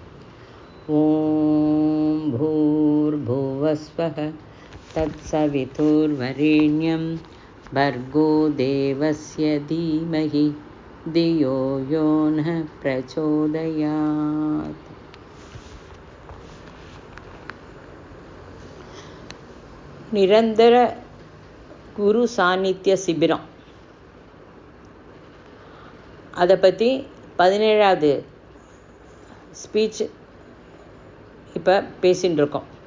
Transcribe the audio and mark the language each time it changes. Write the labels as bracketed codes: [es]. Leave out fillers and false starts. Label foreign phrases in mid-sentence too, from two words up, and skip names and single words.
[sa] ॐ भूर्भुवस्वः तत्सवितुर्वरेण्यं भर्गो देवस्य धीमहि धियो यो न प्रचोदयात्। [ta] நிரந்தர குரு சாநித்திய சிபிரம், அதை பற்றி 17வது ஸ்பீச் இப்போ பேசின்னு இருக்கோம்.